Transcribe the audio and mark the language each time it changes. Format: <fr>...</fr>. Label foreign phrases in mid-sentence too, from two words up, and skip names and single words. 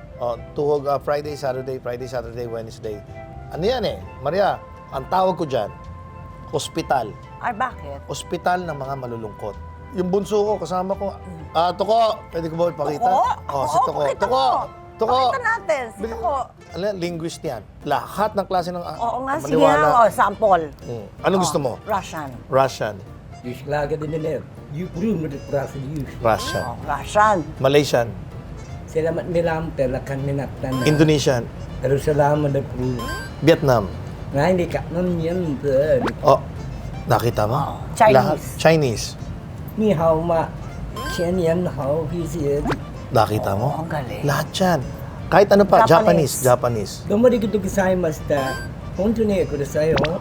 <tl>Tuhog</tl> <en>Friday, Saturday, Wednesday.</en> <tl>Ano yan eh, Maria, ang tawag ko dyan, hospital. Ay, bakit? Hospital ng mga malulungkot. Yung bunso ko, kasama ko, Tuko, pwede ko ba ipakita? Si Tuko. Pakita Tuko! mo. Tuko! Pakita natin, si Tuko. Linguist yan. Lahat ng klase ng Oo nga, sige nga, sample. Anong gusto mo? Russian. Russian. Işlagadiler. Yuprum det prasa yus. Russian. Russian. Malaysian. Selamat nilam telakan minatan. Indonesian. Terus salamat de pru. Vietnam. Ngai ni kak non yan te. Nakita mo? Chinese. Lahat. Chinese. Ni hao ma. Chen yan hao hi si. Nakita mo? Ang galing. Lahat yan. Kahit ano pa, Japanese. Japanese. Domari gitu gisaimashita. Honto ne kudasai ho.</tl>